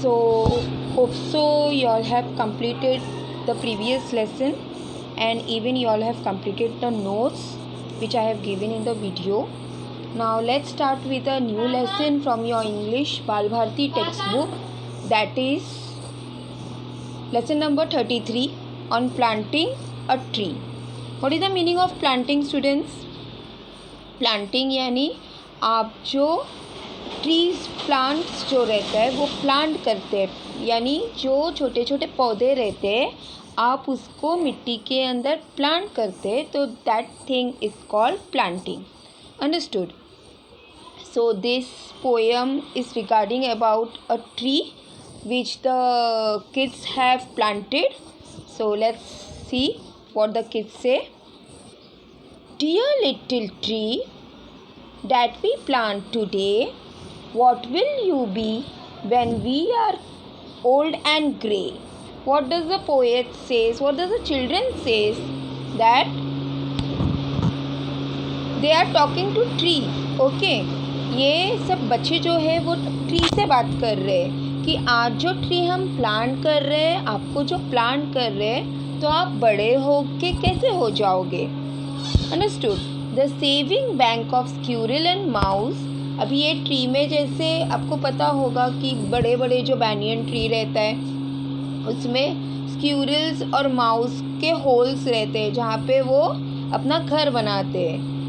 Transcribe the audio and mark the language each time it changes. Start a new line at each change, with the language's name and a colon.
English: So hope so you all have completed the previous lesson and even you all have completed the notes which I have given in the video. Now let's start with a new lesson from your English Balbharti textbook, that is lesson number 33 on planting a tree. What is the meaning of planting, students?
Hindi: Planting यानी आप जो trees plants जो रहता है वो plant करते हैं, यानी जो छोटे छोटे पौधे रहते हैं आप उसको मिट्टी के अंदर प्लांट करते हैं, तो
English: That thing is called planting.
Hindi: Understood?
English: So this poem is regarding about a tree which the kids have planted. So let's see what the kids say. Dear little tree that we plant today, what will you be when we are old and grey? What does the poet says? What does the children says? That they are talking to tree.
Hindi: Okay, ये सब बच्चे जो है वो tree से बात कर रहे हैं कि आज जो ट्री हम प्लांट कर रहे हैं, आपको जो प्लांट कर रहे हैं, तो आप बड़े हो के कैसे हो जाओगे. Understood?
English: The saving bank of squirrel and mouse.
Hindi: अभी ये ट्री में जैसे आपको पता होगा कि बड़े बड़े जो बैनियन ट्री रहता है उसमें स्क्यूरिल्स और माउस के होल्स रहते हैं जहाँ पे वो अपना घर बनाते हैं.